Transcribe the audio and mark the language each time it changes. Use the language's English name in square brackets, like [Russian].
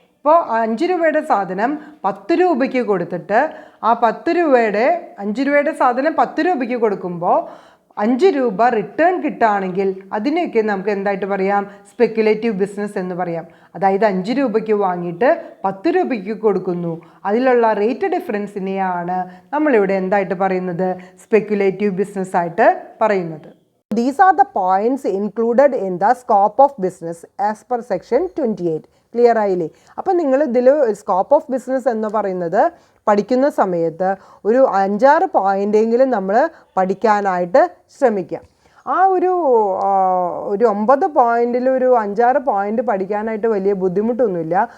[Malayalam] ഇപ്പോൾ 5 രൂപയുടെ സാധനം 10 രൂപയ്ക്ക് കൊടുത്തിട്ട് ആ 5 രൂപയുടെ സാധനം 10 രൂപയ്ക്ക് കൊടുക്കുമ്പോൾ 5 രൂപ റിട്ടേൺ കിട്ടുകയാണെങ്കിൽ അതിനെയൊക്കെ നമുക്ക് എന്തായിട്ട് പറയാം? സ്പെക്കുലേറ്റീവ് ബിസിനസ് എന്ന് പറയാം. അതായത് 5 രൂപയ്ക്ക് വാങ്ങിയിട്ട് 10 രൂപയ്ക്ക് കൊടുക്കുന്നു. അതിലുള്ള റേറ്റ് ഡിഫറൻസിനെയാണ് നമ്മളിവിടെ എന്തായിട്ട് പറയുന്നത്? സ്പെക്കുലേറ്റീവ് ബിസിനസ് ആയിട്ട് പറയുന്നത്. [English] These are the points included in the scope of business as per section 28. [Malayalam] Clear ആയില്ലേ? അപ്പം നിങ്ങൾ ഇതിൽ സ്കോപ്പ് ഓഫ് ബിസിനസ് എന്ന് പറയുന്നത് പഠിക്കുന്ന സമയത്ത് ഒരു 5-6 പോയിൻ്റെങ്കിലും നമ്മൾ പഠിക്കാനായിട്ട് ശ്രമിക്കാം. ആ ഒരു 9 പോയിൻറ്റിൽ ഒരു 5-6 പോയിൻ്റ് പഠിക്കാനായിട്ട് വലിയ ബുദ്ധിമുട്ടൊന്നുമില്ല.